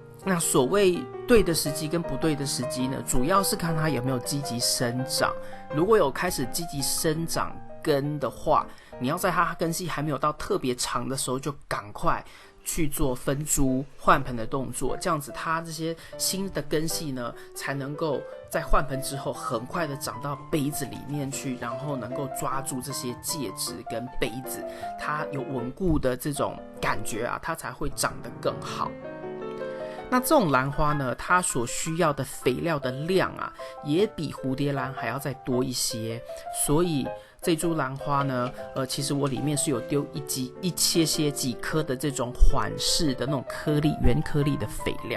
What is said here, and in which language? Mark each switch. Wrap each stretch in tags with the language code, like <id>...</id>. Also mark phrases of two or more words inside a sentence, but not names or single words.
<zh>那所謂對的時機跟不對的時機呢，主要是看它有沒有積極生長。如果有開始積極生長根的話，你要在它根系還沒有到特別長的時候，就趕快去做分株換盆的動作，這樣子它這些新的根系呢，才能夠在換盆之後很快的長到杯子裡面去，然後能夠抓住這些介質跟杯子，它有穩固的這種感覺啊，它才會長得更好。那這種蘭花呢，它所需要的肥料的量啊，也比蝴蝶蘭還要再多一些，所以這株蘭花呢，其實我裡面是有丟一些幾顆的這種緩釋的那種顆粒圓顆粒的肥料。</zh>